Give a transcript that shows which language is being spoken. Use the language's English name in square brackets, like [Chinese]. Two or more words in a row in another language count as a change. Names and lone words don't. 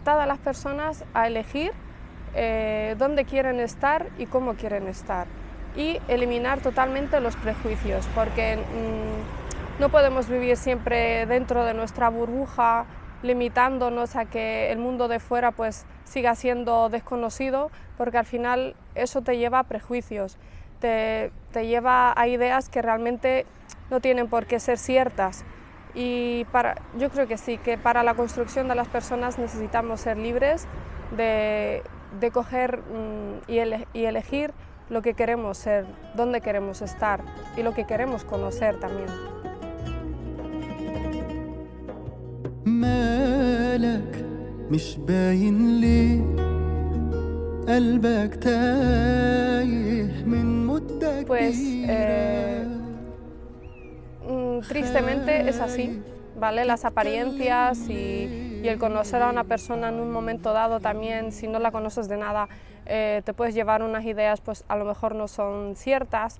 [Spanish] a las personas a elegir dónde quieren estar y cómo quieren estar, y eliminar totalmente los prejuicios, porque no podemos vivir siempre dentro de nuestra burbuja, limitándonos a que el mundo de fuera pues siga siendo desconocido, porque al final eso te lleva a prejuicios, te lleva a ideas que realmente no tienen por qué ser ciertas. Y yo creo que sí, que para la construcción de las personas necesitamos ser libres de coger y elegir lo que queremos ser, dónde queremos estar y lo que queremos conocer también. [Arabic] مالك مش باين ليه قلبك تايه من مدة [Spanish] Pues [Arabic] كبيرة [Spanish] tristemente es así, ¿vale? Las apariencias y el conocer a una persona en un momento dado también, si no la conoces de nada, te puedes llevar unas ideas, pues a lo mejor no son ciertas.